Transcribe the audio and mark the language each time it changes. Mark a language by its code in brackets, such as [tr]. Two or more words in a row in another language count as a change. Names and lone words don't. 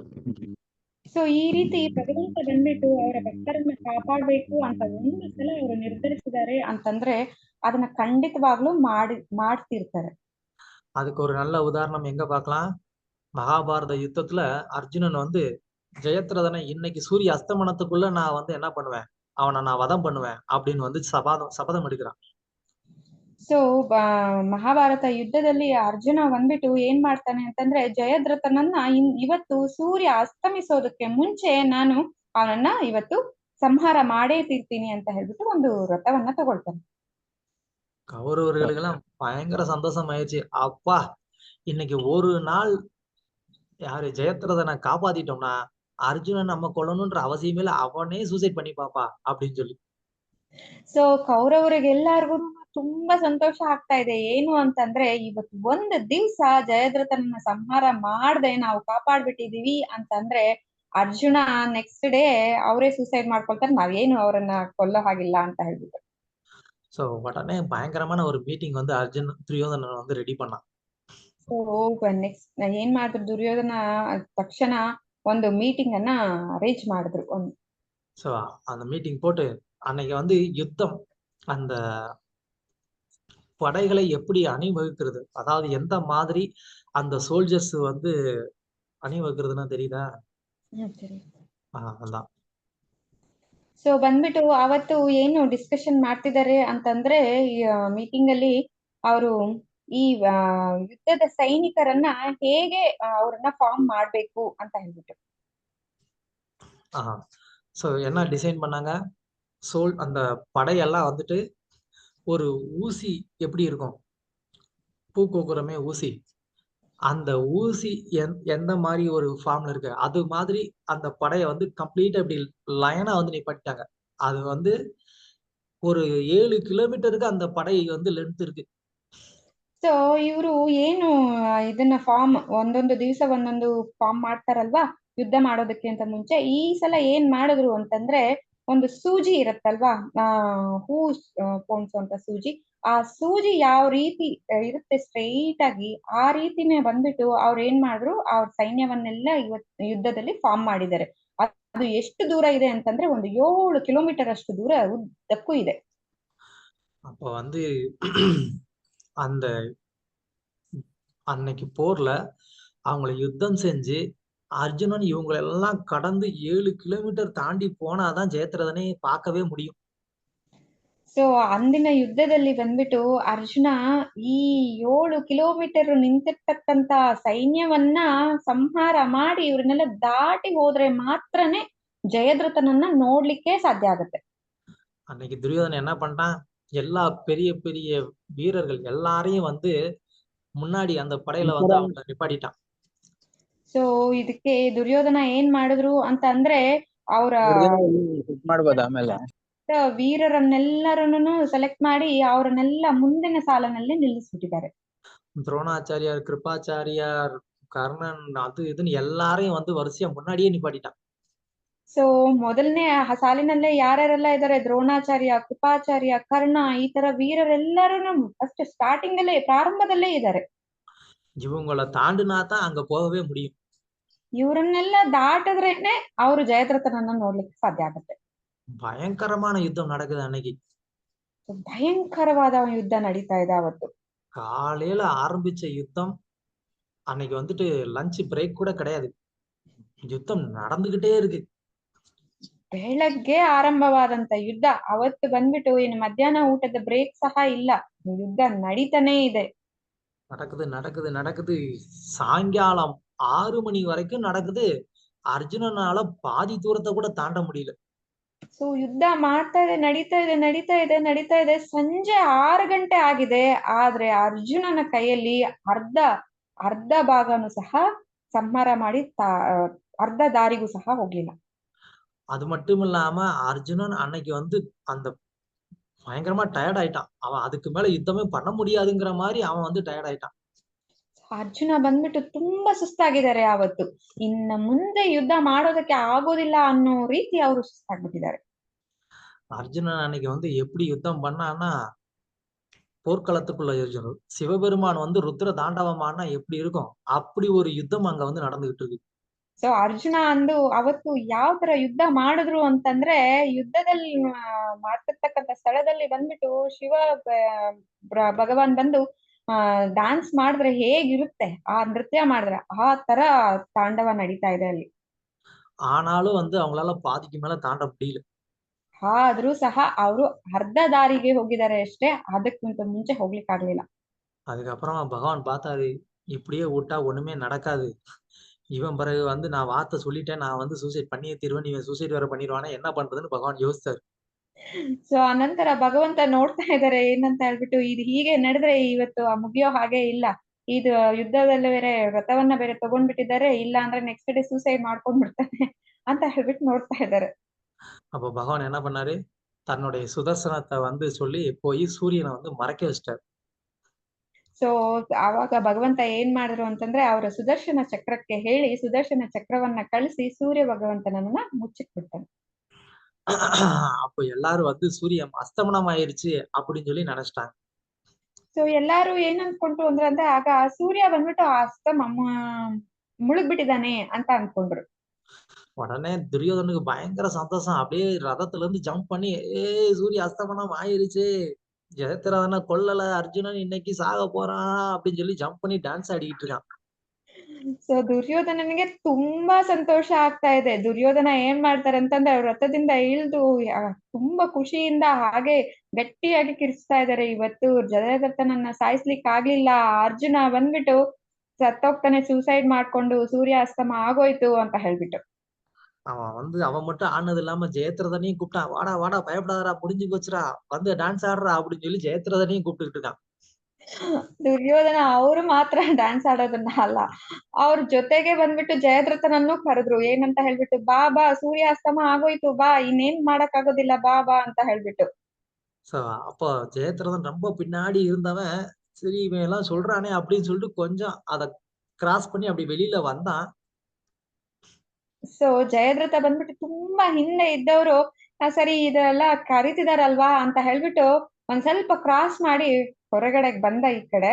[kn] ಸೊ ಈ ರೀತಿ ಭಗವಂತ ಬಂದ್ಬಿಟ್ಟು ಅವರ ಭಕ್ತರನ್ನ ಕಾಪಾಡ್ಬೇಕು ಅಂತ ಒಂದು ಸಲ ಅವರು ನಿರ್ಧರಿಸಿದ್ದಾರೆ ಅಂತಂದ್ರೆ ಅದನ್ನ ಖಂಡಿತವಾಗ್ಲೂ ಮಾಡ್ತಿರ್ತಾರೆ. [ta] அதுக்கு ஒரு நல்ல உதாரணம் எங்க பார்க்கலாம்? மகாபாரத யுத்தத்துல அர்ஜுனன் வந்து ஜெயத்ரதனை இன்னைக்கு சூரிய அஸ்தமனத்துக்குள்ள நான் வந்து என்ன பண்ணுவேன், அவனை நான் வதம் பண்ணுவேன் அப்படின்னு வந்து சபதம் எடுக்கிறான். [kn] ಸೊ ಮಹಾಭಾರತ ಯುದ್ಧದಲ್ಲಿ ಅರ್ಜುನ ಬಂದ್ಬಿಟ್ಟು ಏನ್ ಮಾಡ್ತಾನೆ ಅಂತಂದ್ರೆ ಜಯದ್ರಥನನ್ನ ಇವತ್ತು ಸೂರ್ಯ ಅಸ್ತಮಿಸೋದಕ್ಕೆ ಮುಂಚೆ ನಾನು ಅವನನ್ನ ಇವತ್ತು ಸಂಹಾರ ಮಾಡೇ ತೀರ್ತೀನಿ ಅಂತ ಹೇಳ್ಬಿಟ್ಟು ಒಂದು ವ್ರತವನ್ನ ತಗೊಳ್ತಾನೆ. [ta] கௌரவர்களுக்கெல்லாம் பயங்கர சந்தோஷம் ஆயிடுச்சு. அப்பா இன்னைக்கு ஒரு நாள் யாரு ஜெயத்ரதனை காப்பாத்திட்டோம்னா அர்ஜுனன் நம்ம கொல்லணும்ன்ற அவசியமே இல்ல, அவனே சூசைட் பண்ணி பாப்பா அப்படின்னு சொல்லி. [kn] ಸೊ ಕೌರವರಿಗೆಲ್ಲರಿಗೂ ತುಂಬಾ ಸಂತೋಷ ಆಗ್ತಾ ಇದೆ. ಏನು ಅಂತಂದ್ರೆ ಇವತ್ತು ಒಂದು ದಿವ್ಸ ಜಯದ್ರಥನ ಸಂಹಾರ ಮಾಡದೆ ನಾವು ಕಾಪಾಡ್ಬಿಟ್ಟಿದೀವಿ ಅಂತಂದ್ರೆ ಅರ್ಜುನ [en] next day [kn] ಅವರೇ ಸೂಸೈಡ್ ಮಾಡ್ಕೊಳ್ತಾರೆ, ನಾವೇನು ಅವರನ್ನ ಕೊಲ್ಲೋ ಹಾಗಿಲ್ಲ ಅಂತ ಹೇಳ್ಬಿಟ್ಟು. [ta] சோ உடனே பயங்கரமான ஒரு மீட்டிங் வந்து துரியோதனன் வந்து ரெடி பண்ணான். [kn] ಸೊ ನೆಕ್ಸ್ಟ್ ಏನ್ ಮಾಡಿದ್ರು ದುರ್ಯೋಧನ ತಕ್ಷಣ ಒಂದು ಮೀಟಿಂಗ್ ಅನ್ನ ಅರೇಂಜ್ ಮಾಡಿದ್ರು. [ta] சோ அந்த மீட்டிங் போட்டு அன்னைக்கு வந்து யுத்தம், அந்த படைகளை எப்படி அணிவகுக்கிறது, அதாவது எந்த மாதிரி அந்த சோல்ஜர்ஸ் வந்து அணிவகுக்கிறதுன்னா தெரியுதா? அதான். [kn] ಸೊ ಬಂದ್ಬಿಟ್ಟು ಅವತ್ತು ಏನು ಡಿಸ್ಕಷನ್ ಮಾಡ್ತಿದ್ದಾರೆ ಅಂತಂದ್ರೆ ಮೀಟಿಂಗ್ ಅಲ್ಲಿ ಅವರು ಈ ಯುದ್ಧದ ಸೈನಿಕರನ್ನ ಹೇಗೆ ಅವ್ರನ್ನ ಫಾರ್ಮ್ ಮಾಡ್ಬೇಕು ಅಂತ ಹೇಳ್ಬಿಟ್ಟು. [ta] சோ என்ன டிசைன் பண்ணாங்க? அந்த படையெல்லாம் வந்துட்டு ஒரு ஊசி எப்படி இருக்கும், பூ கோக்குறமே ஊசி, அந்த ஊசி எந்த மாதிரி ஒரு ஃபார்ம்ல இருக்கு அது மாதிரி அந்த படைய வந்து கம்ப்ளீட்டா இப்படி லைனா வந்து நிப்பாட்டிட்டாங்க. அது வந்து ஒரு 7 கிலோமீட்டருக்கு அந்த படை வந்து லென்த் இருக்கு. [kn] ಸೊ ಇವರು ಏನು ಇದನ್ನ ಫಾರ್ಮ್ ಒಂದೊಂದು ದಿವಸ ಒಂದೊಂದು ಫಾರ್ಮ್ ಮಾಡ್ತಾರಲ್ವಾ ಯುದ್ಧ ಮಾಡೋದಕ್ಕೆ ಅಂತ ಮುಂಚೆ, ಈ ಸಲ ಏನ್ ಮಾಡಿದ್ರು ಅಂತಂದ್ರೆ ಒಂದು ಸೂಜಿ ಇರತ್ತಲ್ವಾ, ಹೂಸ್ ಪೋಣಿಸುವಂತ ಸೂಜಿ, ಆ ಸೂಜಿ ಯಾವ ರೀತಿ ಇರುತ್ತೆ ಸ್ಟ್ರೈಟ್ ಆಗಿ ಆ ರೀತಿನೇ ಬಂದ್ಬಿಟ್ಟು ಅವ್ರು ಏನ್ ಮಾಡಿದ್ರು ಅವ್ರ ಸೈನ್ಯವನ್ನೆಲ್ಲ ಯುದ್ಧದಲ್ಲಿ ಫಾರ್ಮ್ ಮಾಡಿದ್ದಾರೆ. ಅದು ಎಷ್ಟು ದೂರ ಇದೆ ಅಂತಂದ್ರೆ ಒಂದು 7 ಕಿಲೋಮೀಟರ್ ಅಷ್ಟು ದೂರ ಉದ್ದಕ್ಕೂ ಇದೆ. [ta] அப்ப வந்து அந்த அன்னைக்கு போர்ல அவங்களை யுத்தம் செஞ்சு அர்ஜுனன் இவங்களெல்லாம் கடந்து 7 கிலோமீட்டர் தாண்டி போனாதான் ஜெயத்ரதனை பார்க்கவே முடியும். [kn] ಸೊ ಅಂದಿನ ಯುದ್ಧದಲ್ಲಿ ಬಂದ್ಬಿಟ್ಟು ಅರ್ಜುನ ಈ 7 ಕಿಲೋಮೀಟರ್ ನಿಂತಿರ್ತಕ್ಕಂತ ಸೈನ್ಯವನ್ನ ಸಂಹಾರ ಮಾಡಿ ಇವ್ರನ್ನೆಲ್ಲ ದಾಟಿ ಹೋದ್ರೆ ಮಾತ್ರನೇ ಜಯದ್ರಥನನ್ನ ನೋಡ್ಲಿಕ್ಕೆ ಸಾಧ್ಯ ಆಗುತ್ತೆ. [ta] அன்னைக்கு துரியோதனன் என்ன பண்ணிட்டான், எல்லா பெரிய பெரிய வீரர்கள் எல்லாரையும் வந்து முன்னாடி அந்த படையில வந்து அவங்க நிப்பாட்டிட்டான். [kn] ಸೊ ಇದಕ್ಕೆ ದುರ್ಯೋಧನ ಏನ್ ಮಾಡಿದ್ರು ಅಂತ ಅಂದ್ರೆ ಅವರ ವೀರರನ್ನೆಲ್ಲರನ್ನು ಸೆಲೆಕ್ಟ್ ಮಾಡಿ ಅವರನ್ನೆಲ್ಲ ಮುಂದಿನ ಸಾಲಿನಲ್ಲಿ ನಿಲ್ಲಿಸ್ಬಿಟ್ಟಿದ್ದಾರೆ. [ta] துரோணாச்சாரியார், கிருபாச்சாரியார், கர்ணன், அது இதுன்னு எல்லாரையும் வந்து வரிசையா முன்னாடியே நிப்பாட்டிட்டான். [kn] ಸೊ ಮೊದಲನೇ ಸಾಲಿನಲ್ಲೇ ಯಾರ್ಯಾರೆಲ್ಲ ಇದ್ದಾರೆ, ದ್ರೋಣಾಚಾರ್ಯ, ಕೃಪಾಚಾರ್ಯ, ಕರ್ಣ, ಈ ತರ ವೀರರೆಲ್ಲರೂ [en] first starting [kn] ಅಲ್ಲೇ ಪ್ರಾರಂಭದಲ್ಲೇ ಇದ್ದಾರೆ. [ta] இவங்களை தாண்டினா தான் அங்க போகவே முடியும். [kn] ಇವ್ರನ್ನೆಲ್ಲ ದಾಟಿದ್ರೇನೆ ಅವರು ಜಯದ್ರಥನನ್ನ ನೋಡ್ಲಿಕ್ಕೆ ಸಾಧ್ಯ ಆಗುತ್ತೆ. [ta] பயங்கரமான யுத்தம் நடக்குது அன்னைக்கு. [kn] ಭಯಂಕರವಾದ ಯುದ್ಧ ನಡೀತಾ ಇದೆ ಅವತ್ತು. [ta] காலையில ஆரம்பிச்ச யுத்தம் அன்னைக்கு வந்துட்டு [en] lunch break [ta] கூட கிடையாது. யுத்தம் நடந்துகிட்டே இருக்கு. [kn] ಬೆಳಗ್ಗೆ ಆರಂಭವಾದಂತ ಯುದ್ಧ ಅವತ್ತು ಬಂದ್ಬಿಟ್ಟು ಇನ್ನು ಮಧ್ಯಾಹ್ನ ಊಟದ ಬ್ರೇಕ್ ಸಹ ಇಲ್ಲ, ಯುದ್ಧ ನಡೀತಾನೆ ಇದೆ. [ta] நடக்குது நடக்குது நடக்குது. சாயங்காலம் 6 மணி வரைக்கும் நடக்குது. அர்ஜுனனால பாதி தூரத்தை கூட தாண்ட முடியல. [kn] ಸೊ ಯುದ್ಧ ಮಾಡ್ತಾ ಇದೆ, ನಡೀತಾ ಇದೆ. ಸಂಜೆ 6 ಗಂಟೆ ಆಗಿದೆ, ಆದ್ರೆ ಅರ್ಜುನನ ಕೈಯಲ್ಲಿ ಅರ್ಧ ಭಾಗನು ಸಹ ಸಂಹಾರ ಮಾಡಿ ಅರ್ಧ ದಾರಿಗೂ ಸಹ ಹೋಗ್ಲಿಲ್ಲ. [ta] அது மட்டும் இல்லாம அர்ஜுனன் அன்னைக்கு வந்து அந்த பயங்கரமா டயர்ட் ஆயிட்டான். அவன் அதுக்கு மேல யுத்தமே பண்ண முடியாதுங்கிற மாதிரி அவன் வந்து டயர்ட் ஆயிட்டான். [kn] ಅರ್ಜುನ ಬಂದ್ಬಿಟ್ಟು ತುಂಬಾ ಸುಸ್ತಾಗಿದ್ದಾರೆ ಅವತ್ತು. ಇನ್ನ ಮುಂದೆ ಯುದ್ಧ ಮಾಡೋದಕ್ಕೆ ಆಗೋದಿಲ್ಲ ಅನ್ನೋ ರೀತಿ ಅವರು ಸುಸ್ತಾಗ್ಬಿಟ್ಟಿದ್ದಾರೆ. [ta] அர்ஜுனன் அன்னைக்கு வந்து எப்படி யுத்தம் பண்ணான்னா, போர்க்களத்துக்குள்ள அர்ஜுனன் சிவபெருமான் வந்து ருத்ர தாண்டவமானா எப்படி இருக்கும் அப்படி ஒரு யுத்தம் அங்க வந்து நடந்துகிட்டு இருக்கு. [kn] ಸೊ ಅರ್ಜುನ ಅವತ್ತು ಯಾವ ತರ ಯುದ್ಧ ಮಾಡಿದ್ರು ಅಂತಂದ್ರೆ, ಯುದ್ಧದಲ್ಲಿ ಮಾಡ್ತಿರ್ತಕ್ಕಂಥ ಸ್ಥಳದಲ್ಲಿ ಬಂದ್ಬಿಟ್ಟು ಶಿವ ಭಗವಾನ್ ಬಂದು ಡ್ಯಾನ್ಸ್ ಮಾಡಿದ್ರೆ ಹೇಗಿರುತ್ತೆ, ಆ ನೃತ್ಯ ಮಾಡಿದ್ರೆ ಆ ತರ ತಾಂಡವ ನಡೀತಾ ಇದೆ ಅಲ್ಲಿ. [ta] ஆனாலும் வந்து அவங்களால பாதிக்கு மேல தாண்ட முடியல. [kn] ಆದ್ರೂ ಸಹ ಅವರು ಅರ್ಧ ದಾರಿಗೆ ಹೋಗಿದ್ದಾರೆ ಅಷ್ಟೇ, ಅದಕ್ಕಿಂತ ಮುಂಚೆ ಹೋಗ್ಲಿಕ್ಕೆ ಆಗ್ಲಿಲ್ಲ. [ta] அதுக்கப்புறமா பகவான் பார்த்தாரு, இப்படியே விட்டா ஒண்ணுமே நடக்காது. இவன் பிறகு வந்து நான் வார்த்தை சொல்லிட்டேன், நான் வந்து சூசைட் பண்ணியே தீருவேன், இவன் சூசைட் வேற பண்ணிடுவானா என்ன பண்றதுன்னு பகவான் யோசிச்சாரு. [kn] ಸೊ ಅನಂತರ ಭಗವಂತ ನೋಡ್ತಾ ಇದ್ದಾರೆ ಏನಂತ ಹೇಳ್ಬಿಟ್ಟು, ಇದು ಹೀಗೆ ನಡೆದ್ರೆ ಇವತ್ತು ಮುಗಿಯೋ ಹಾಗೆ ಇಲ್ಲ, ಇದು ಯುದ್ಧದಲ್ಲಿ ಬೇರೆ ವ್ರತವನ್ನ ಬೇರೆ ತಗೊಂಡ್ಬಿಟ್ಟಿದ್ದಾರೆ, ಇಲ್ಲ ಅಂದ್ರೆ [en] next day suicide [kn] ಮಾಡ್ಕೊಂಡ್ ಬಿಡ್ತಾನೆ ಅಂತ ಹೇಳ್ಬಿಟ್ಟು ನೋಡ್ತಾ ಇದ್ದಾರೆ. [ta] அப்ப பகவான் என்ன பண்ணாரு, தன்னுடைய சுதர்சனத்தை வந்து சொல்லி போய் சூரியனை வந்து மறைக்க வச்சிட்டாரு. [kn] ಸೊ ಆವಾಗ ಭಗವಂತ ಏನ್ ಮಾಡಿದ್ರು ಅಂತಂದ್ರೆ, ಅವರ ಸುದರ್ಶನ ಚಕ್ರಕ್ಕೆ ಹೇಳಿ ಸುದರ್ಶನ ಚಕ್ರವನ್ನ ಕಳಿಸಿ ಸೂರ್ಯ ಭಗವಂತನನ್ನ ಮುಚ್ಚಿಟ್ಬಿಡ್ತಾನೆ. [ta] அப்ப எல்லாரும் வந்து சூரியன் அஸ்தமனம் ஆயிருச்சு அப்படின்னு சொல்லி நினைச்சிட்டாங்க. [kn] ಸೊ ಎಲ್ಲಾರು ಏನ್ ಅನ್ಕೊಂಡ್ರು ಅಂದ್ರೆ ಆಗ ಸೂರ್ಯ ಬಂದ್ಬಿಟ್ಟು ಮುಳುಗ್ಬಿಟ್ಟಿದ್ದಾನೆ ಅಂತ ಅನ್ಕೊಂಡ್ರು. [ta] உடனே துரியோதனுக்கு பயங்கர சந்தோஷம். அப்படியே ரதத்துல இருந்து ஜம்ப் பண்ணி, சூரிய அஸ்தமனம் ஆயிருச்சு, ஜெயத்ரதனை கொல்லல, அர்ஜுனன் இன்னைக்கு சாக போறான் அப்படின்னு சொல்லி ஜம்ப் பண்ணி டான்ஸ் ஆடிக்கிட்டு இருக்கான். [kn] ಸೊ ದುರ್ಯೋಧನನಿಗೆ ತುಂಬಾ ಸಂತೋಷ ಆಗ್ತಾ ಇದೆ. ದುರ್ಯೋಧನ ಏನ್ ಮಾಡ್ತಾರೆ ಅಂತಂದ್ರೆ, ವ್ರತದಿಂದ ಇಳ್ದು ತುಂಬಾ ಖುಷಿಯಿಂದ ಹಾಗೆ ಗಟ್ಟಿಯಾಗಿ ಕಿರ್ಚ್ತಾ ಇದ್ದಾರೆ, ಇವತ್ತು ಜಯದ್ರಥನನ್ನ ಸಾಯಿಸ್ಲಿಕ್ಕೆ ಆಗ್ಲಿಲ್ಲ, ಅರ್ಜುನ ಬಂದ್ಬಿಟ್ಟು ಸತ್ತೋಗ್ತಾನೆ ಸೂಸೈಡ್ ಮಾಡ್ಕೊಂಡು, ಸೂರ್ಯ ಅಸ್ತಮ ಆಗೋಯ್ತು ಅಂತ ಹೇಳ್ಬಿಟ್ಟು. [ta] அவன் மட்டும் ஆனது இல்லாம ஜெயத்ரதனையும் கூப்பிட்டான். வாடா வாடா பயப்படாதடா, முடிஞ்சு போச்சுடா, வந்து டான்ஸ் ஆடுறா அப்படின்னு சொல்லி ஜெயத்ரதனையும் கூப்பிட்டுக்கிட்டு இருக்கான். [kn] ದುರ್ಯೋಧನ ಅವರು ಮಾತ್ರ ಡ್ಯಾನ್ಸ್ ಆಡೋದನ್ನ ಅಲ್ಲ, ಅವ್ರ ಜೊತೆಗೆ ಬಂದ್ಬಿಟ್ಟು ಜಯದ್ರಥನನ್ನು ಕರೆದ್ರು. ಏನಂತ ಹೇಳ್ಬಿಟ್ಟು, ಬಾ ಬಾ ಸೂರ್ಯ ಅಸ್ತಮ ಆಗೋಯ್ತು, ಬಾ ಇನ್ನೇನ್ ಮಾಡಕ್ ಆಗೋದಿಲ್ಲ, ಬಾ ಬಾ ಅಂತ ಹೇಳ್ಬಿಟ್ಟು. [ta] சோ அப்போ ஜெயத்ரதன் ரொம்ப பின்னாடி இருந்தவன், சரி இவன் எல்லாம் சொல்றானே அப்படின்னு சொல்லிட்டு கொஞ்சம் அதை கிராஸ் பண்ணி அப்படி வெளியில வந்தான். [kn] ಸೊ ಜಯದ್ರಥ ಬಂದ್ಬಿಟ್ಟು ತುಂಬಾ ಹಿಂದೆ ಇದ್ದವರು, ಸರಿ ಇದೆಲ್ಲ ಕರೀತಿದಾರಲ್ವಾ ಅಂತ ಹೇಳ್ಬಿಟ್ಟು ಒಂದ್ ಸ್ವಲ್ಪ ಕ್ರಾಸ್ ಮಾಡಿ ಹೊರಗಡೆಗೆ ಬಂದ ಈ ಕಡೆ.